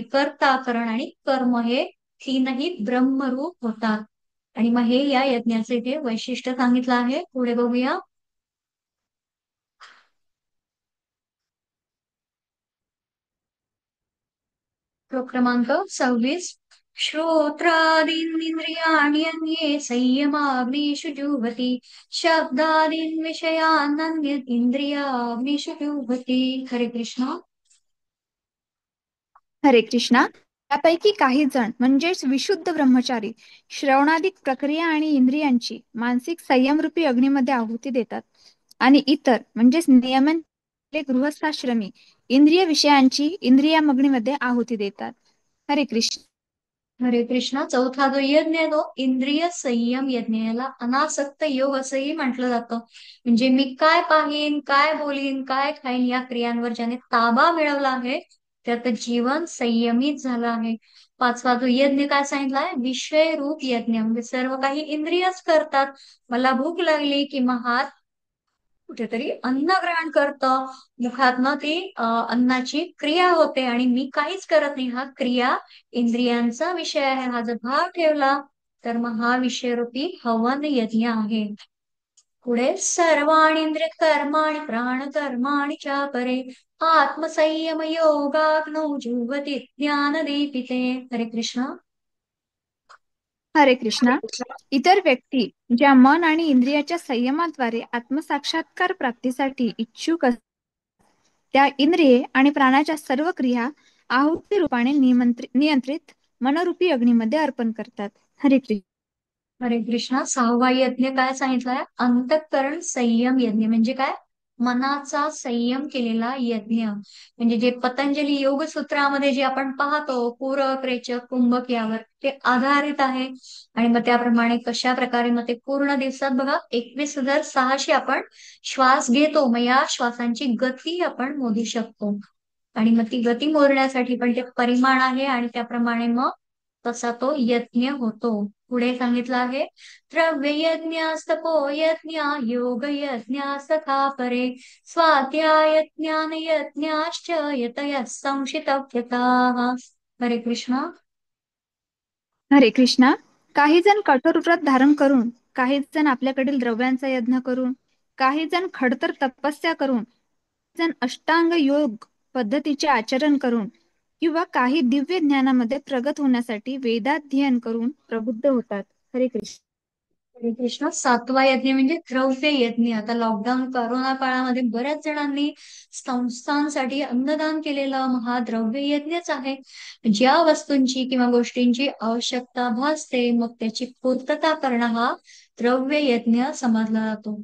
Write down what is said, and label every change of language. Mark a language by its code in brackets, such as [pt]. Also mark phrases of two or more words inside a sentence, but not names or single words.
[mr] कर्ता, करण आणि कर्म हे तीनही ब्रह्मरूप होतात. आणि मग हे या यज्ञाचे इथे वैशिष्ट्य सांगितलं आहे. पुढे बघूया. श्लोक क्रमांक 26. [sa] श्रोत्रादीनिन्द्रियाणि अन्ये संयमाग्निषु जुह्वति शब्दादीन् विषयानन्य इंद्रियाग्निषु जुह्वति. [mr] हरे कृष्ण. हरे कृष्णा. त्यापैकी काही जण म्हणजेच विशुद्ध ब्रह्मचारी श्रवणादिक प्रक्रिया आणि इंद्रियांची मानसिक संयमरूपी अग्नीमध्ये आहुती देतात आणि इतर म्हणजेच नियमन गृहस्थाश्रमी इंद्रिय विषयांची इंद्रियामग्नीमध्ये आहुती देतात. हरे कृष्ण. हरे कृष्णा. चौथा जो यज्ञ आहे तो इंद्रिय संयम यज्ञ, याला अनासक्त योग असंही म्हटलं जातं. म्हणजे मी काय पाहीन, काय बोलीन, काय खाईन या क्रियांवर ज्याने ताबा मिळवला आहे त्यात जीवन संयमित झालं आहे. पाचवा जो यज्ञ काय सांगितलाय, विषय रूप यज्ञ, म्हणजे सर्व काही इंद्रियच करतात. मला भूक लागली की मग हात कुठेतरी अन्न ग्रहण करतं, मुखातनं ती अन्नाची क्रिया होते आणि मी काहीच करत नाही. हा क्रिया इंद्रियांचा विषय आहे. हा जर भाव ठेवला तर मग हा विषयरूपी हवन यज्ञ आहे. [sa] पुढे सर्वाणि इंद्रिय कर्माणि प्राण कर्माणि चापरे आत्मसंयम योगाग्नौ जुह्वति ज्ञानदीपिते. [mr] हरे कृष्ण. हरे कृष्णा. इतर व्यक्ती ज्या मन आणि इंद्रियाच्या संयमाद्वारे आत्मसाक्षात्कार प्राप्तीसाठी इच्छुक असतात त्या इंद्रिये आणि प्राणाच्या सर्व क्रिया आहुती रूपाने नियंत्रित मनरूपी अग्नीमध्ये अर्पण करतात. हरे कृष्ण. हरे कृष्णा. सहावा यज्ञ काय सांगितलाय, अंतःकरण संयम यज्ञ, म्हणजे काय, मनाचा संयम केलेला यज्ञ. म्हणजे जे पतंजली योग सूत्रामध्ये जे आपण पाहतो पूरक, रेचक, कुंभक यावर ते आधारित आहे. आणि मग त्याप्रमाणे कशा प्रकारे मग ते पूर्ण दिवसात बघा 21,600 आपण श्वास घेतो, मग या श्वासांची गती आपण मोजू शकतो. आणि मग ती गती मोजण्यासाठी पण ते परिमाण आहे आणि त्याप्रमाणे मग तसा तो यज्ञ होतो. पुढे सांगितलं आहे, [sa] द्रव्य यज्ञ, तपो यज्ञ, योग यज्ञ, सखा परे स्वाध्याय ज्ञान यज्ञाश्च यतयः संशितव्यताः. [mr] हरे कृष्ण. हरे कृष्णा. काही जण कठोर व्रत धारण करून, काही जण आपल्याकडील द्रव्यांचा यज्ञ करून, काही जण खडतर तपस्या करून, जण अष्टांग योग पद्धतीचे आचरण करून किंवा काही दिव्य ज्ञानामध्ये प्रगत होण्यासाठी वेदाध्ययन करून प्रबुद्ध होतात. हरे कृष्ण. हरे कृष्ण. सातवा यज्ञ म्हणजे द्रव्य यज्ञ. आता लॉकडाऊन कोरोना काळामध्ये बऱ्याच जणांनी संस्थांसाठी अन्नदान केलेलं महाद्रव्य यज्ञच आहे. ज्या वस्तूंची किंवा गोष्टींची आवश्यकता भासते मग त्याची पूर्तता करणं हा द्रव्य यज्ञ समजला जातो.